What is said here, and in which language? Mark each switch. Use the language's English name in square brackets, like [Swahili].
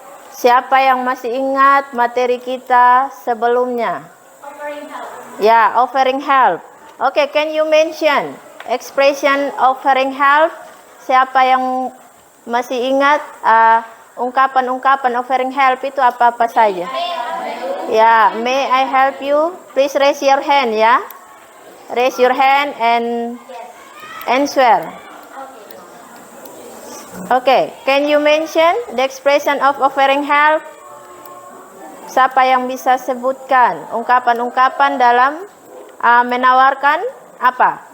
[Indonesian] Siapa yang masih ingat materi kita sebelumnya? [English] Offering help. Ya, offering help. Okay, can you mention expression offering help? [Indonesian] Siapa yang masih ingat ungkapan-ungkapan offering help itu apa-apa saja? [English] Ya, may I help you? Please raise your hand ya. Raise your hand and answer. Okay, can you mention the expression of offering help? [Indonesian] Siapa yang bisa sebutkan ungkapan-ungkapan dalam menawarkan apa?